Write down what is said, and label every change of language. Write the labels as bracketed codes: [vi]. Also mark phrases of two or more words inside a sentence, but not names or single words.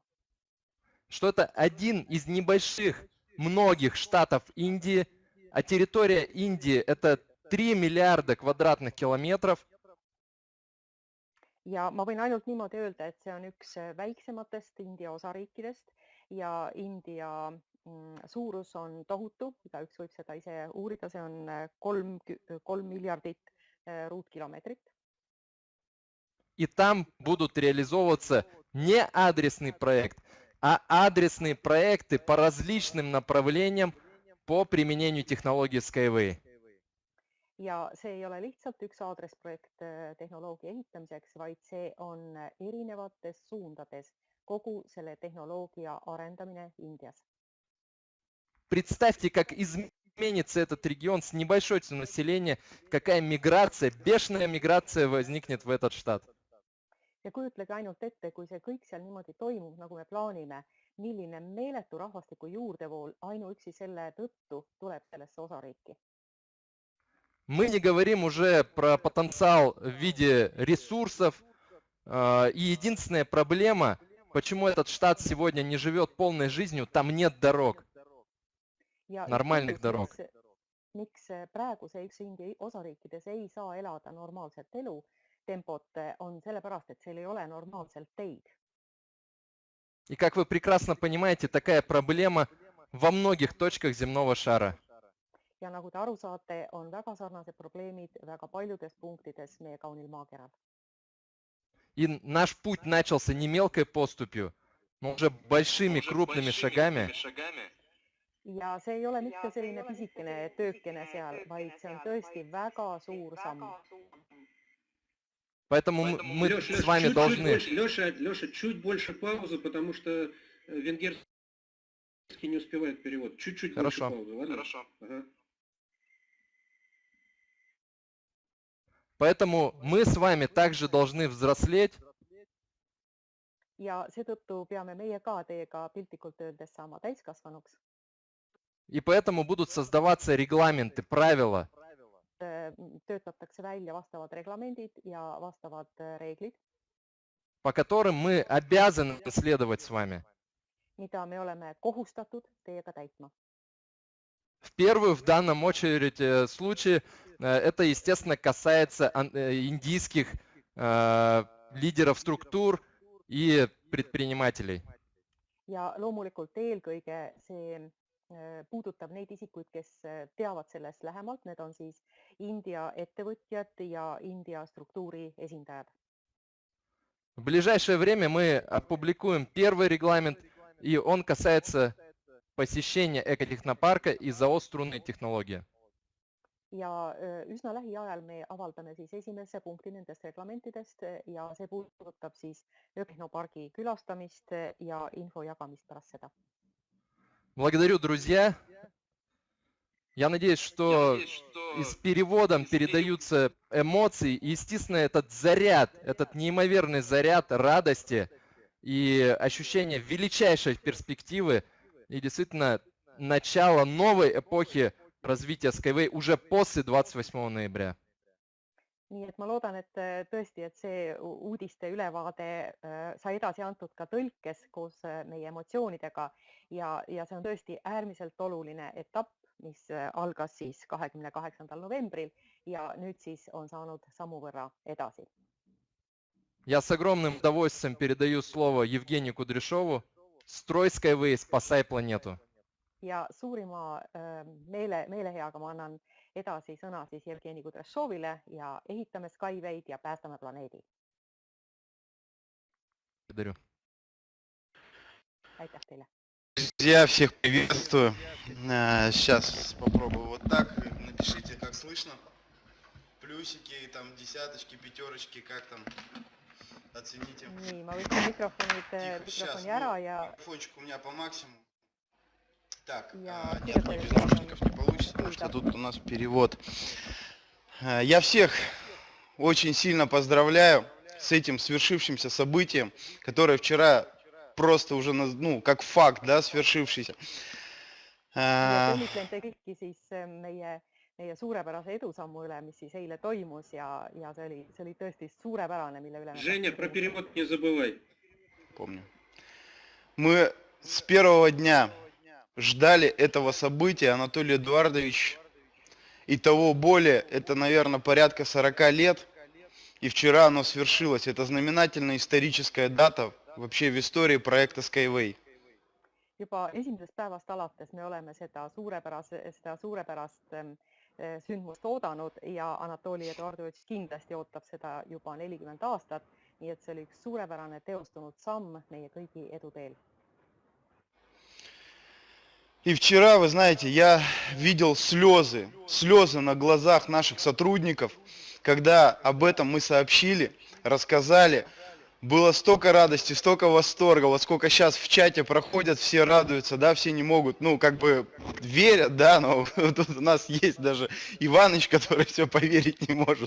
[ru] Что это один из небольших многих штатов Индии, а территория Индии это 3 миллиарда квадратных километров. [et] Ja ma võin ainult niimoodi öelda, et see on üks väiksematest India osariikidest ja India suurus on tohutu, igaüks võib seda ise uurida, see on 3 miljardit ruutkilomeetrit. [ru] И там будут реализовываться не адресный проект, а адресные проекты по различным направлениям по применению технологии Skyway. [et] Ja see ei ole lihtsalt üks aadressprojekt tehnoloogia ehitamiseks, vaid see on erinevates suundades kogu selle tehnoloogia arendamine Indias. [ru] Представьте, как изменится этот регион с небольшой населением, какая миграция, бешеная миграция возникнет в этот штат. [et] Ja kujutlege ainult ette, kui see kõik seal niimoodi toimub, nagu me plaanime, milline meeletu rahvastiku juurdevool ainuüksi selle tõttu tuleb sellesse osariiki. [ru] Мы не говорим уже про потенциал в виде ресурсов. И единственная проблема, почему этот штат сегодня не живет полной жизнью, там нет дорог, нормальных дорог. [et] Miks praegu see üks India osariikides ei saa elada normaalset elu tempot, on sellepärast, et seal ei ole normaalselt teid. [ru] И как вы прекрасно понимаете, такая проблема во многих точках земного шара. [et] Ja nagu te aru saate, on väga sarnased probleemid väga paljudes punktides meie kaunil maakeral. [ru] И наш путь начался не мелкой поступью, но уже большими крупными шагами. [et] Ja see ei ole mitte selline pisikene töökene seal, vaid see on tõesti väga suur samm. [ru] Поэтому мы с вами должны... Леша, чуть больше паузы, потому что венгерский не успевает перевод. Чуть-чуть больше паузы, ладно? Хорошо. Ага. Поэтому мы с вами также должны взрослеть. [et] Ja seetõttu peame meie ka teiega piltlikult öeldes saama täiskasvanuks. [ru] И поэтому будут создаваться регламенты, правила. [et] Töötatakse välja vastavad reglamendid ja vastavad reeglid, [ru] по которым мы обязаны следовать с вами. [et] Mida me oleme kohustatud teiega täitma. [ru] В первую, в данном очередь случае, это, естественно, касается индийских лидеров структур и предпринимателей. [et] Ja loomulikult eelkõige see puudutab neid isikuid, kes teavad sellest lähemalt, need on siis India ettevõtjad ja India struktuuri esindajad. [ru] В ближайшее время мы опубликуем первый регламент, и он касается посещения экотехнопарка и заостренной технологии. [et] Ja üsna lähiajal me avaldame siis esimese punkti nendest reglamentidest ja see puudutab siis ökotehnopargi külastamist ja info jagamist pärast seda. [ru] Благодарю, друзья. Я надеюсь, что и с переводом передаются эмоции. И, естественно, этот заряд, этот неимоверный заряд радости и ощущение величайшей перспективы и действительно начало новой эпохи развития Skyway уже после 28 ноября. [et] Nii et ma loodan, et tõesti, et see uudiste ülevaade sai edasi antud ka tõlkes koos meie emotsioonidega ja see on tõesti äärmiselt oluline etapp, mis algas siis 28. novembril ja nüüd siis on saanud sammu võrra edasi. [ru] Я с огромным удовольствием передаю слово Евгению Кудряшову. Строй Skyway, спасай планету. [et] Ja suurima meeleheaga ma annan edasi sõna siis Jevgeni Kudrašovile ja ehitame Skyway'd ja päästame planeedi. [ru] Благодарю. [et] Aitäh teile. [ru] Друзья, всех приветствую. Сейчас попробую вот так. Напишите, как слышно. Плюсики, там десяточки, пятерочки, как там. Оцените. [et] Nii, ma võtsin mikrofoni ära ja... [ru] Фончик у меня по максимуму. Так, Я нет, мне без наушников не получится, потому что тут у нас перевод. Я всех очень сильно поздравляю с этим свершившимся событием, которое вчера просто уже, ну, как факт, да, свершившийся. [et] Õnnitlen te kõiki siis meie suurepärase edusammu üle, mis siis eile toimus ja see oli tõesti suurepärane, mille üle. [ru] Женя, про перевод не забывай. Помню. Мы с первого дня ждали этого события, Анатолий Эдуардович, и того более, это, наверное, порядка 40 лет, и вчера оно свершилось. Это знаменательная историческая дата вообще в истории проекта Skyway. [et] Juba esimesest päevast alates me oleme seda suurepärast sündmust oodanud ja Anatoli Eduardovitš kindlasti ootab seda juba 40 aastat, nii et see oli üks suurepärane teostunud samm meie kõigi eduteel. [ru] И вчера, вы знаете, я видел слезы на глазах наших сотрудников, когда об этом мы сообщили, рассказали. Было столько радости, столько восторга, вот сколько сейчас в чате проходят, все радуются, да, все не могут, ну, как бы верят, да, но тут у нас есть даже Иваныч, который все поверить не может.